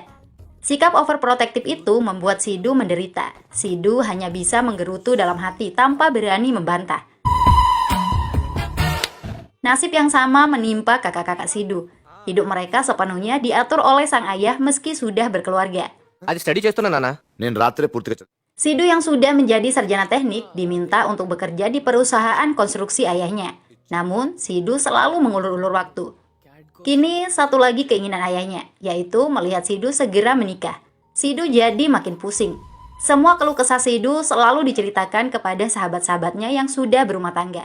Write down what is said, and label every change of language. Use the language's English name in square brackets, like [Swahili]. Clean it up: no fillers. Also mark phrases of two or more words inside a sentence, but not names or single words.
[Indonesian] Sikap overprotective itu membuat Sidu menderita. Sidu hanya bisa menggerutu dalam hati tanpa berani membantah. Nasib yang sama menimpa kakak-kakak Sidu. Hidup mereka sepenuhnya diatur oleh sang ayah meski sudah berkeluarga. [Telugu] అది స్టడీ చేస్తున్నా నాన్న. నేను రాత్రే పూర్తిగా [Indonesian] Sidu yang sudah menjadi sarjana teknik diminta untuk bekerja di perusahaan konstruksi ayahnya. Namun, Sidu selalu mengulur-ulur waktu. Kini, satu lagi keinginan ayahnya, yaitu melihat Sidu segera menikah. Sidu jadi makin pusing. Semua keluh kesah Sidu selalu diceritakan kepada sahabat-sahabatnya yang sudah berumah tangga.